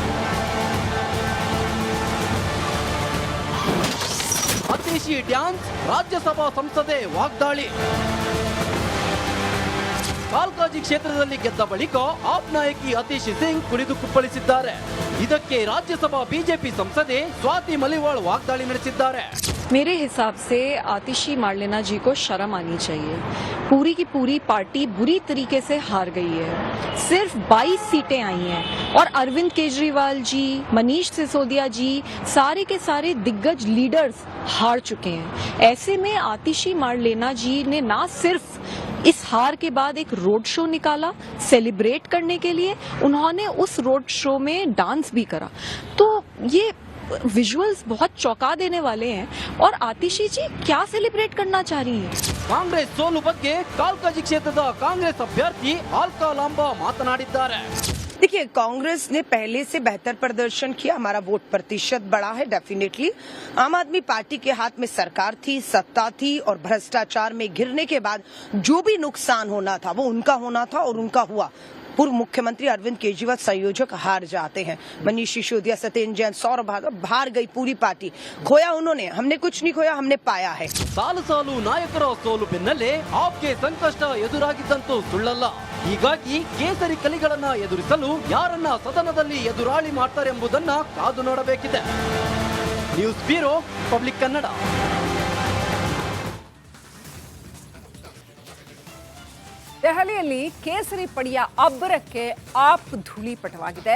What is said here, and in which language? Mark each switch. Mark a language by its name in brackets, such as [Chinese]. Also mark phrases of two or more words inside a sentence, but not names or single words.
[Kannada] ಅತೀಶಿ ಡ್ಯಾನ್ಸ್, ರಾಜ್ಯಸಭಾ ಸಂಸದೆ ವಾಗ್ದಾಳಿ. ಕಾಲ್ಕಾಜಿ ಕ್ಷೇತ್ರದಲ್ಲಿ ಗೆದ್ದ ಬಳಿಕ ಆಪ್ ನಾಯಕಿ ಅತೀಶಿ ಸಿಂಗ್ ಕುಣಿದು ಕುಪ್ಪಳಿಸಿದ್ದಾರೆ. ಇದಕ್ಕೆ ರಾಜ್ಯಸಭಾ ಬಿಜೆಪಿ ಸಂಸದೆ ಸ್ವಾತಿ ಮಲಿವಾಳ್ ವಾಗ್ದಾಳಿ ನಡೆಸಿದ್ದಾರೆ. [Hindi] मेरे हिसाब से आतिशी मार्लेना जी को शर्म आनी चाहिए. पूरी की पूरी पार्टी बुरी तरीके से हार गई है. सिर्फ 22 सीटें आई हैं और अरविंद केजरीवाल जी, मनीष सिसोदिया जी, सारे के सारे दिग्गज लीडर्स हार चुके हैं. ऐसे में आतिशी मार्लेना जी ने ना सिर्फ इस हार के बाद एक [English] road show [Hindi] निकाला सेलिब्रेट करने के लिए, उन्होंने उस [English] road show [Hindi] में डांस भी करा. तो ये विजुअल्स बहुत चौंका देने वाले हैं. और आतिशी जी क्या सेलिब्रेट करना चाह रही हैं? [Kannada] ಕಾಂಗ್ರೆಸ್ ಸೋಲು ಬಗ್ಗೆ ಕಾಲ್ಕಾಜಿ ಕ್ಷೇತ್ರದ ಕಾಂಗ್ರೆಸ್ ಅಭ್ಯರ್ಥಿ ಆಲ್ಕಾ ಲಾಂಬಾ ಮಾತನಾಡಿದ್ದಾರೆ. [Hindi] देखिए, कांग्रेस ने पहले से बेहतर प्रदर्शन किया. हमारा वोट प्रतिशत बढ़ा है डेफिनेटली. आम आदमी पार्टी के हाथ में सरकार थी, सत्ता थी, और भ्रष्टाचार में घिरने के बाद जो भी नुकसान होना था वो उनका होना था और उनका हुआ. पूर्व मुख्यमंत्री अरविंद केजरीवाल संयोजक हार जाते हैं. मनीष सिसोदिया, सत्येंद्र जैन, सौरभ हार गई पूरी पार्टी. खोया उन्होंने, हमने कुछ नहीं खोया, हमने पाया है. [Kannada] ಸಾಲು ಸಾಲು ನಾಯಕರ ಸೋಲು ಬೆನ್ನಲ್ಲೇ ಆಪ್ಗೆ ಸಂಕಷ್ಟ ಎದುರಾಗಿದ್ದಂತೂ ಸುಳ್ಳಲ್ಲ. ಹೀಗಾಗಿ ಕೇಸರಿ ಕಲಿಗಳನ್ನ ಎದುರಿಸಲು ಯಾರನ್ನ ಸದನದಲ್ಲಿ ಎದುರಾಳಿ ಮಾಡ್ತಾರೆ ಎಂಬುದನ್ನ ಕಾದು ನೋಡಬೇಕಿದೆ. [English] News Bureau, [Kannada] ಪಬ್ಲಿಕ್ ಕನ್ನಡ. ದೆಹಲಿಯಲ್ಲಿ ಕೇಸರಿ ಪಡೆಯ ಅಬ್ಬರಕ್ಕೆ ಆಪ್ ಧೂಳಿಪಟವಾಗಿದೆ.